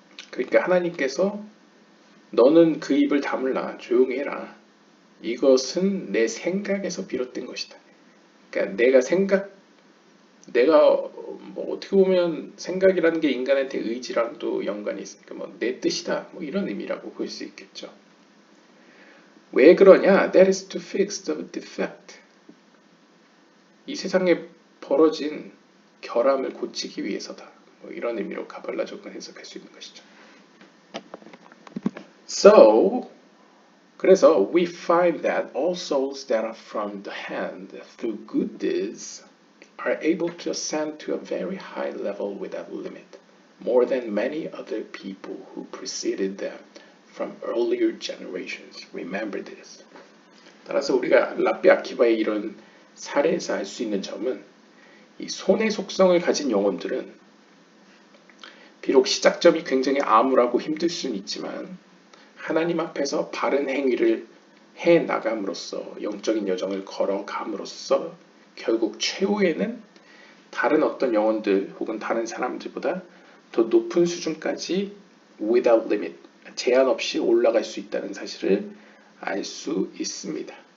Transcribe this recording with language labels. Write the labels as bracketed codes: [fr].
[ko] 그러니까 하나님께서 너는 그 입을 다물라 조용히 해라. 이것은 내 생각에서 비롯된 것이다. 그러니까 내가 뭐 어떻게 보면 생각이라는 게 인간한테 의지랑도 연관이 있으니까 뭐 내 뜻이다 뭐 이런 의미라고 볼 수 있겠죠. 왜 그러냐? [en] That is to fix the defect. [ko] 이 세상에 벌어진 결함을 고치기 위해서다. 뭐 이런 의미로 가발라적으로 해석할 수 있는 것이죠. [en] So [ko] 그래서 [en] we find that all souls that are from the hand through good deeds are able to ascend to a very high level without limit, more than many other people who preceded them from earlier generations. Remember this. [ko] 따라서 우리가 랍비 아키바의 이런 사례에서 알 수 있는 점은 이 손의 속성을 가진 영혼들은 비록 시작점이 굉장히 암울하고 힘들 수는 있지만 하나님 앞에서 바른 행위를 해 나감으로써 영적인 여정을 걸어감으로써 결국 최후에는 다른 어떤 영혼들 혹은 다른 사람들보다 더 높은 수준까지 [en] without limit, [ko] 제한 없이 올라갈 수 있다는 사실을 알 수 있습니다.